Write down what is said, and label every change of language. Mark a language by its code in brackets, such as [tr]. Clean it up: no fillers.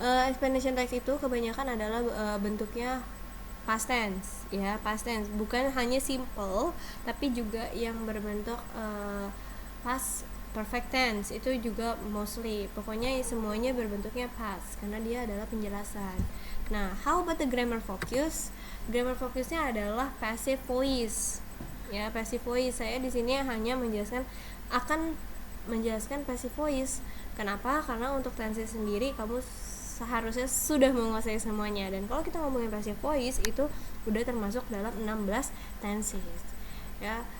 [id] Explanation text itu kebanyakan adalah bentuknya past tense ya, past tense, bukan hanya simple tapi juga yang berbentuk past perfect tense, itu juga mostly, pokoknya semuanya berbentuknya past karena dia adalah penjelasan. [en] Nah how about the grammar focus? [id] Grammar focusnya adalah passive voice ya. Passive voice, saya di sini hanya akan menjelaskan passive voice. Kenapa? Karena untuk tense sendiri kamu seharusnya sudah menguasai semuanya, dan kalau kita ngomongin passive voice itu udah termasuk dalam 16 tenses ya.